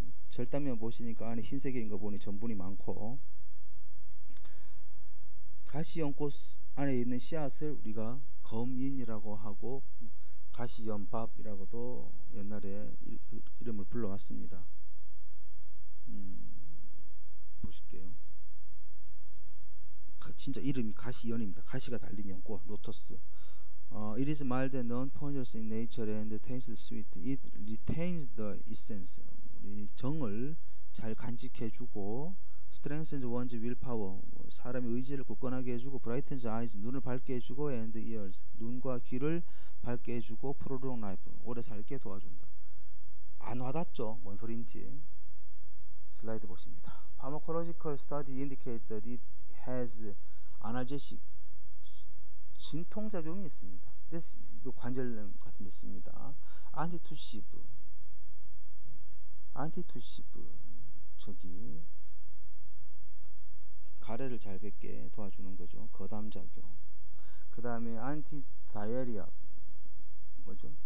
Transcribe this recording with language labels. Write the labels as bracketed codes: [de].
[ko] 절단면 보시니까 안에 흰색인 거 보니 전분이 많고 가시연꽃 안에 있는 씨앗을 우리가 검인이라고 하고 가시연밥이라고도 옛날에 이름을 불러왔습니다. 보실게요. 진짜 이름이 가시연입니다. 가시가 달린 연꽃 로터스. [en] It is mild and non-poisonous in nature and tastes sweet. It retains the essence. [ko] 우리 정을 잘 간직해주고 [en] strengthens one's willpower. [ko] 사람의 의지를 굳건하게 해주고 [en] brightens eyes. [ko] 눈을 밝게 해주고 [en] and ears. [ko] 눈과 귀를 밝게 해주고 [en] prolong life. [ko] 오래 살게 도와준다. 안 와닿죠? 뭔 소리인지. 슬라이드 보십니다. [en] Pharmacological study indicates that it has analgesic [ko] 진통작용이 있습니다. 그래서 이거 관절염 같은 데 씁니다. antitussive 저기 가래를 잘 뱉게 도와주는 거죠. 거담작용. 그 다음에 antidiarrhea 뭐죠?